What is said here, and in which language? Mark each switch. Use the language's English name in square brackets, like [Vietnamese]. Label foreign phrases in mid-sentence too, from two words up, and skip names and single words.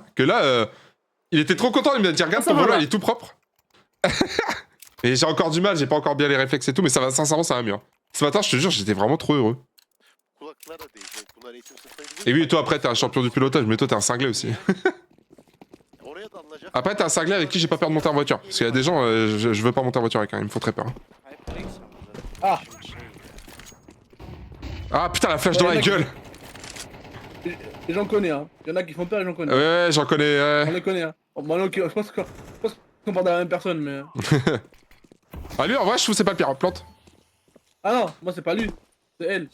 [French] Que là, il était trop content, il m'a dit regarde ton volant, il est tout propre. Et j'ai encore du mal, j'ai pas encore bien les réflexes et tout, mais ça va, sincèrement, ça va mieux. Hein. Ce matin, je te jure, j'étais vraiment trop heureux. Et oui, toi après, t'es un champion du pilotage, mais toi, t'es un cinglé aussi. [Turkish] oraya dalacak. [French] Après, t'as un cinglé avec qui j'ai pas peur de monter en voiture. Parce qu'il y a des gens, je veux pas monter en voiture avec, hein, ils me font très peur. Hein. [Turkish] Hayır nereye gitsem burada? Ah. Şimdi şey. [French] Ah putain, la flash dans Ouais, la mec. gueule! Et j'en connais, hein. Y'en a qui font peur et j'en connais. Ouais, j'en connais. On les connaît, hein. Bon, moi, ok, je pense qu'on parle de la même personne, mais. Ah, lui, en vrai, je trouve que c'est pas le pire. Plante. Ah non, moi, c'est pas lui. C'est elle.